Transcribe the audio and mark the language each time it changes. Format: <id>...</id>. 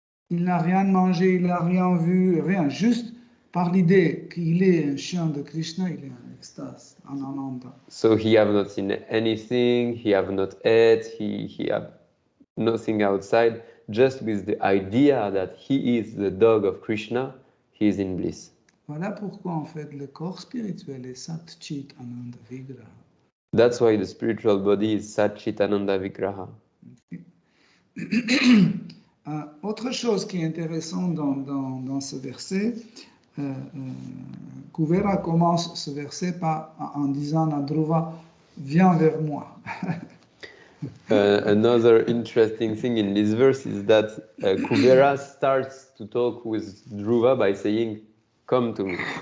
<fr>Il n'a rien mangé, il n'a rien vu, rien. Juste par l'idée qu'il est un chien de Krishna, il est en extase, en ananda.</fr> <en>So he have not seen anything, he have not ate, he have nothing outside. Just with the idea that he is the dog of Krishna, he is in bliss.</en> <fr>Voilà pourquoi en fait le corps spirituel est Sat Chit Ananda Vigraha.</fr> <en>That's why the spiritual body is Sat Chit Ananda Vigraha.</en> <fr>Autre chose qui est intéressante dans ce verset, Kuvera commence ce verset en disant à Dhruva, viens vers moi.</fr> <en>Another interesting thing in this verse is that Kuvera starts to talk with Dhruva by saying, come to me.</en>